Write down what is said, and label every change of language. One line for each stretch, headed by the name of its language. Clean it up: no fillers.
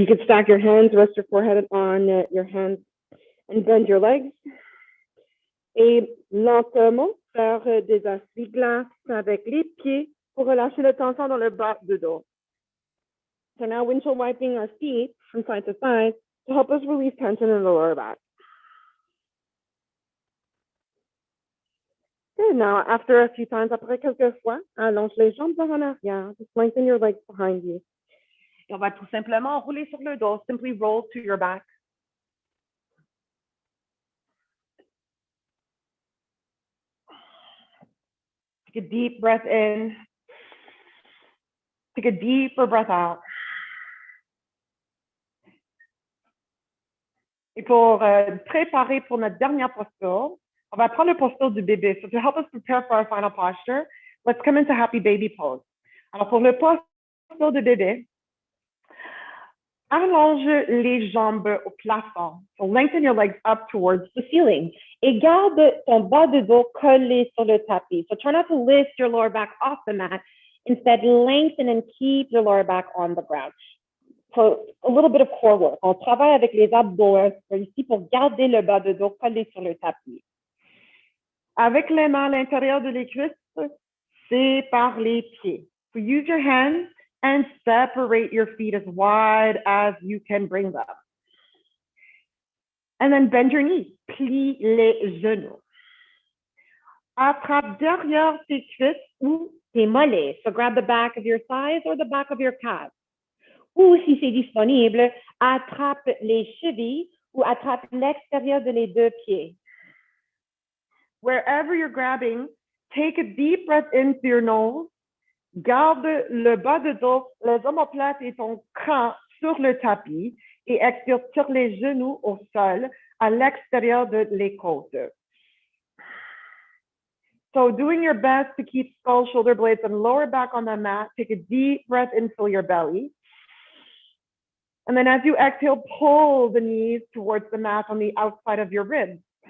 English: You can stack your hands, rest your forehead on your hands, and bend your legs.
French: Et lentement, faire des essuie-glaces avec les pieds pour relâcher la tension dans le bas du dos.
English: So now windshield wiping our feet from side to side to help us release tension in the lower back. Good. Now, after a few times,
French: après quelques fois, allonge les jambes vers en arrière.
English: Just lengthen your legs behind you.
French: Et on va tout simplement rouler sur le dos.
English: Simply roll to your back. Take a deep breath in. Take a deeper breath out.
French: Et pour préparer pour notre dernière posture, on va prendre la posture du bébé.
English: So to help us prepare for our final posture, let's come into happy baby pose.
French: Alors pour le posture de bébé, allonge les jambes au plafond.
English: So lengthen your legs up towards the ceiling.
French: Et garde ton bas de dos collé sur le tapis.
English: So try not to lift your lower back off the mat. Instead, lengthen and keep your lower back on the ground. So a little bit of core work.
French: On travaille avec les abdos ici pour garder le bas de dos collé sur le tapis. Avec les mains à l'intérieur de les cuisses, sépare les pieds.
English: So use your hands and separate your feet as wide as you can bring them. And then bend your knees.
French: Plie les genoux. Attrape derrière tes cuisses ou tes mollets.
English: So grab the back of your thighs or the back of your calves.
French: Ou si c'est disponible, attrape les chevilles ou attrape l'extérieur de les deux pieds.
English: Wherever you're grabbing, take a deep breath in through your nose.
French: Garde le bas de dos, les omoplates et ton camp sur le tapis et expire sur les genoux au sol à l'extérieur de les côtes.
English: So doing your best to keep skull, shoulder blades, and lower back on the mat. Take a deep breath in, fill your belly. And then as you exhale, pull the knees towards the mat on the outside of your ribs.